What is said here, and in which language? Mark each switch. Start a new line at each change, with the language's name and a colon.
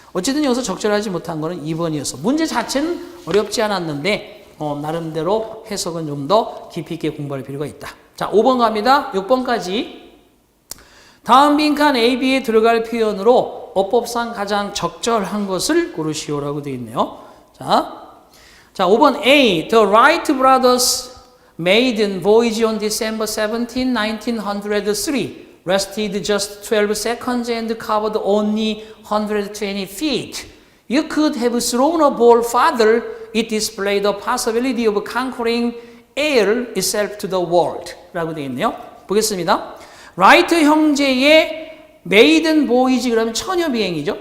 Korean: 어쨌든 여기서 적절하지 못한 거는 2번이어서 문제 자체는 어렵지 않았는데 나름대로 해석은 좀 더 깊이 있게 공부할 필요가 있다. 자, 5번 갑니다. 6번까지. 다음 빈칸 A, B에 들어갈 표현으로 어법상 가장 적절한 것을 고르시오라고 되어 있네요. 자, 5번 A.
English: The Wright brothers maiden voyage on December 17, 1903 rested just 12 seconds and covered only 120 feet. You could have thrown a ball farther. It displayed the possibility of conquering air itself to the world.
Korean: 라고 되어 있네요. 보겠습니다. 라이트 형제의 메이든 보이지 그러면 처녀 비행이죠.